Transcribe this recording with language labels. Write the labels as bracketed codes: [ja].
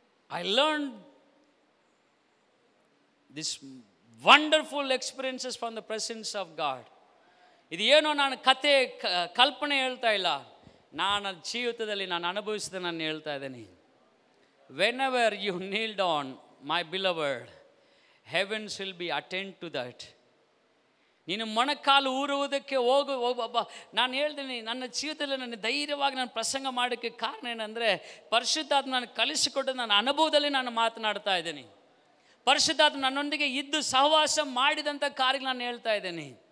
[en] I learned this wonderful experiences from the presence of God. [kn] ಇದು ಏನೋ ನಾನು ಕಲ್ಪನೆ ಹೇಳ್ತಾ ಇಲ್ಲ, ನಾನು ಜೀವಿತದಲ್ಲಿ ನಾನು ಅನುಭವಿಸಿದ ನಾನು ಹೇಳ್ತಾ ಇದ್ದೇನೆ. [en] Whenever you kneel down, my beloved, heavens will be attend to that. [kn] ನೀನು ಮೊಣಕಾಲು ಊರುವುದಕ್ಕೆ ನಾನು ಹೇಳ್ತೀನಿ, ನನ್ನ ಜೀವಿತದಲ್ಲಿ ನನ್ನ ಧೈರ್ಯವಾಗಿ ನಾನು ಪ್ರಸಂಗ ಮಾಡೋಕ್ಕೆ ಕಾರಣ ಏನಂದರೆ, ಪರಿಶುದ್ಧಾತ್ಮ ನಾನು ಕಲಿಸಿಕೊಟ್ಟು ನನ್ನ ಅನುಭವದಲ್ಲಿ ನಾನು ಮಾತನಾಡ್ತಾ ಇದ್ದೀನಿ. ಪರಿಶುದ್ಧಾತ್ಮ ನನ್ನೊಂದಿಗೆ ಇದ್ದು ಸಹವಾಸ ಮಾಡಿದಂಥ ಕಾರ್ಯ ನಾನು ಹೇಳ್ತಾ ಇದ್ದೀನಿ.